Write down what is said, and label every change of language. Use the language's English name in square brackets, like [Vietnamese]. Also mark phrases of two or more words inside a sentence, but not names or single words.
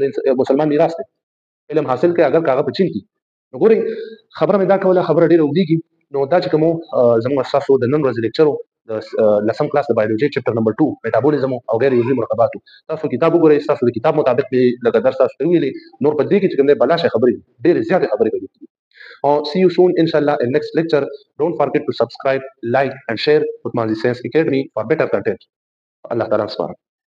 [Pashto] د مسلمان میراث دی علم حاصل کړئ اگر که هغه په چین کې نو ګورئ خبره مې دا کوله خبره ډېره اوږدېږي نو دا چې کوم زموږ ستاسو د نن ورځې لیکچر د لسم کلاس د بایولوژي چپټر نمبر 2 میټابولیزم او غیر عضوي مرکباتو تاسو کتاب وګورئ تاسو د کتاب مطابق به لکه درس تاسو ته ویلي نور په دې کې چې کوم دی بلاشه خبرې ډېرې زیاتې خبرې به وکړي [English] see you soon inshallah in next lecture don't forget to subscribe like and share with Mazi Science Academy for better content [Pashto] Allah تعالی سپارم